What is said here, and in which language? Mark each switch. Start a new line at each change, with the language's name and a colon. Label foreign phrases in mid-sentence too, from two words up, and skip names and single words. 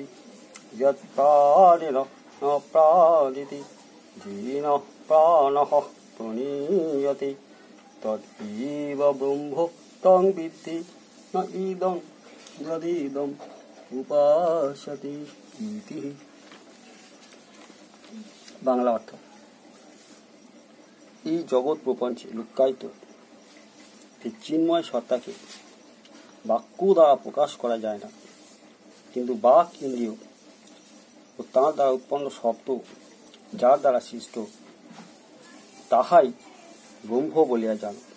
Sanskrit: यत्प्राणेन न प्राणिति येन प्राणः प्रणीयते तदेव ब्रह्मो तं विद्धि न इदं यदिदम् उपासते।
Bangla: इति। বাংলা অর্থ। এই জগৎ প্রপঞ্চে লুক্কায়িত চিন্ময় সত্তাকে বাক্য দ্বারা প্রকাশ করা যায় না, কিন্তু বাক ইন্দ্রিয় ও তাঁর দ্বারা উৎপন্ন শব্দ যার দ্বারা সৃষ্ট তাহাই ব্রহ্ম বলিয়া জান।